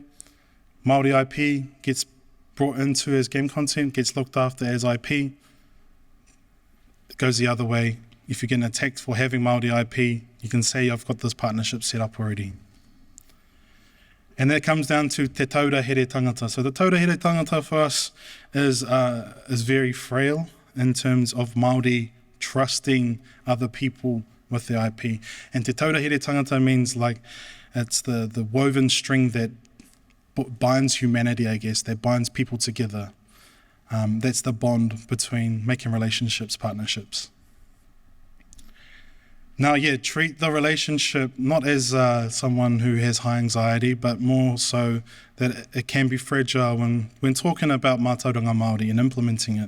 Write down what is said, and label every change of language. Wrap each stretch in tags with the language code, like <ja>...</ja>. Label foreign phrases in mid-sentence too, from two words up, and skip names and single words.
<en>Māori IP gets brought into as game content, gets looked after as IP. It goes the other way. If you're getting attacked for having Māori IP, you can say, I've got this partnership set up already. And that comes down to</en> <mi>te taura here tangata.</mi> <en>So the</en> <mi>taura here tangata</mi> <en>for us is very frail in terms of Māori trusting other people with their IP. And</en> <mi>te taura here tangata</mi> <en>means like it's the woven string that binds humanity, I guess, that binds people together. That's the bond between making relationships, partnerships. Now, treat the relationship not as someone who has high anxiety, but more so that it can be fragile when talking about</en> <mi>mātauranga Māori</mi> <en>and implementing it.</en>